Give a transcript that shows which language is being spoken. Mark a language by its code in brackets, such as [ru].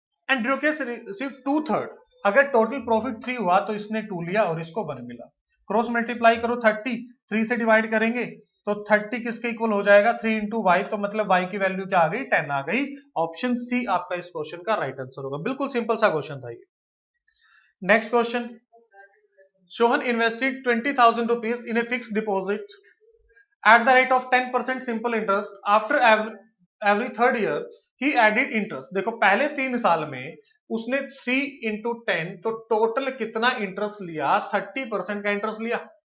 [hi] And Yogesh receive 2/3, अगर total profit 3 हुआ तो इसने 2 लिया और इसको 1 मिला। क्रॉस मल्टीप्लाई करो 30, 3 से डिवाइड करेंगे तो 30 किसके इक्वल हो जाएगा, 3 इंटू वाई, तो मतलब y की वैल्यू क्या आ गई, 10 आ गई। ऑप्शन सी आपका इस क्वेश्चन का राइट आंसर होगा। बिल्कुल सिंपल सा क्वेश्चन था ये। [en] Next question, Sohan invested 20,000 rupees in a fixed deposit at the rate of 10% simple interest. After every third year, he added interest. [hi] देखो पहले 3 साल में उसने 3 into 10, तो टोटल कितना इंटरेस्ट लिया, 30% का इंटरेस्ट लिया।